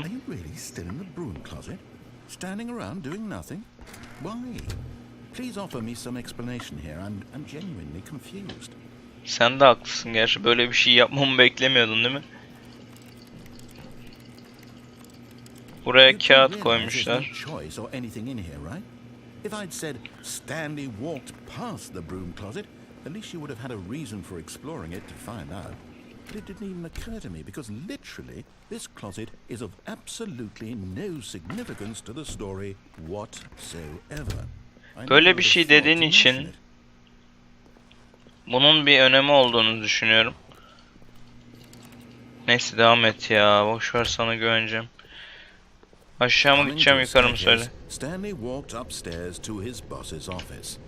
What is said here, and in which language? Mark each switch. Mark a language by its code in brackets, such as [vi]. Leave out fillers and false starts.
[en] Are you really still in the broom closet? Standing around doing nothing? Why? Please offer me some explanation here. I'm genuinely confused. [tr] Sen de haklısın gerçi. Böyle bir şey yapmamı beklemiyordun değil mi? Buraya [en] You do [tr] kağıt [en] realize [tr] koymuşlar. [en] there's no choice or anything in here, right? If I'd said Stanley walked past the broom closet, at least you would have had a reason for exploring it to find out. But it didn't even occur to me because literally this closet is of absolutely no significance to the story whatsoever. [tr] Böyle bir şey dediğin için bunun bir önemi olduğunu düşünüyorum. Neyse devam et ya. Boş ver, sana güveneceğim. Aşağı mı gideceğim, yukarı mı söyle. [en] Stanley walked upstairs to his boss's office.